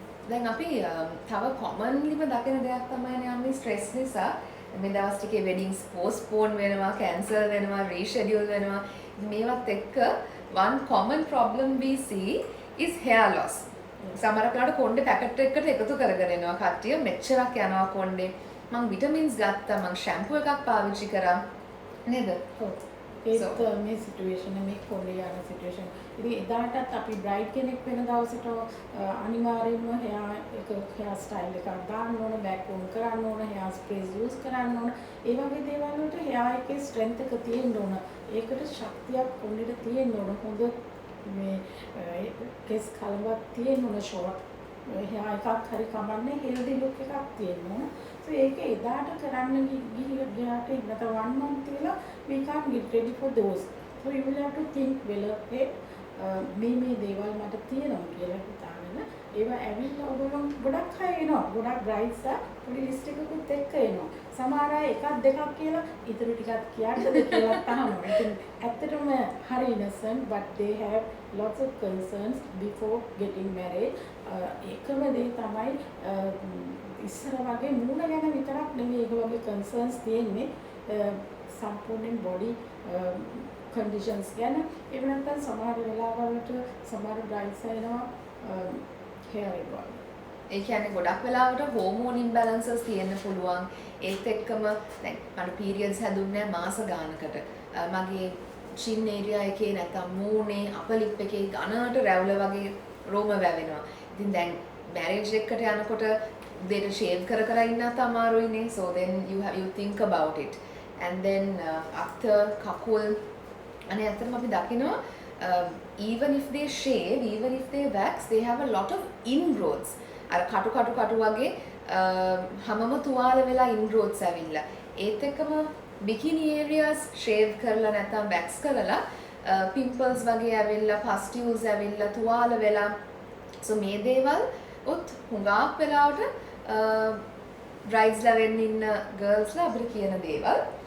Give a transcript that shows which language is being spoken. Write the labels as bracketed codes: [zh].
[si] දැන් අපි තව commonlyම දකින දෙයක් තමයි අපි stress නිසා මේ දවස් ටිකේ weddings postpone වෙනවා, cancel වෙනවා, reschedule වෙනවා. මේවත් එක්ක [en] one common problem we see is hair loss. [si] සමහර වෙලාවට කොණ්ඩේ පැකට් එකකට එකතු කරගෙන යනවා කට්ටිය. මෙච්චරක් යනවා කොණ්ඩේ. මම විටමින්ස් ගත්තා, මම ෂැම්පූ එකක් පාවිච්චි කරා නේද? ඒක මේ සිටුේෂන් මේ කොණ්ඩේ යන සිටුේෂන්. ඉතින් එදාටත් අපි බ්‍රයිඩ් කෙනෙක් වෙන දවසට අනිවාර්යයෙන්ම hair style එකක් දාන්න ඕන, back comb කරන්න ඕන, hair sprays use කරන්න ඕන. ඒ වගේ දේවල් වලට hair එකේ strength එක තියෙන්න ඕන. ඒකට ශක්තියක් කොණ්ඩේට තියෙන්න ඕන. හොඳ මේ කෙස් කලවක් තියෙන්න ඕන, short hair එකක් හරි කමන්නේ, healthy look එකක් තියෙන්න ඕන. [en] So [si] ඒක එදාට කරන්න ගියාට ඉන්නත [en] 1 month කියලා we can't get ready for those. So you will have to think well ahead. [si] මේ දේවල් මට තියෙනවා කියලා හිතාගෙන ඒවා ඇවිල්ලා ඔයගොල්ලෝ ගොඩක් අය එනවා. ගොඩක් brides පොඩි list එකකුත් එක්ක එනවා. සමහර අය එකක් දෙකක් කියලා ඉතුරු ටිකක් කියන්නද කියලා අහනවා. ඉතින් ඇත්තටම හරි [en] innocent but they have lots of concerns before getting married. [si] එකම දේ තමයි ඉස්සර වගේ මූණ ගැන විතරක් නෙමෙයි ඒක වගේ concerns තියෙන්නේ සම්පූර්ණ body conditions ගැන. ඒ වෙනත්නම් සමහර වෙලාවලට සමහර brides එනවා hair involved. ඒ කියන්නේ ගොඩක් වෙලාවට hormone imbalances තියෙන්න පුළුවන්. ඒත් එක්කම දැන් මට periods හැදුන්නේ මාස ගානකට. මගේ chin area එකේ නැත්නම් මූණේ upper lip එකේ ඝනට රැවුල වගේ රෝම වැවෙනවා. ඉතින් දැන් marriage එකකට යනකොට උදේට shave කර ඉන්නත් අමාරුයිනේ. [en] So then you think about it. And then after [si] කකුල් අනේ ඇත්තටම අපි දකිනවා [en] even if they shave, even if they wax, they have a lot of ingrowths. [si] අර කටු වගේ හැමම තුවාල වෙලා ingrowths ඇවිල්ලා. ඒත් එක්කම bikini areas shave කරලා නැත්නම් wax කරලා pimples වගේ ඇවිල්ලා, pustules ඇවිල්ලා, තුවාල වෙලා. So මේ දේවල් උත් හුඟක් වෙලාවට brides ලා වෙන්න ඉන්න girls ලා අපිට කියන දේවල්.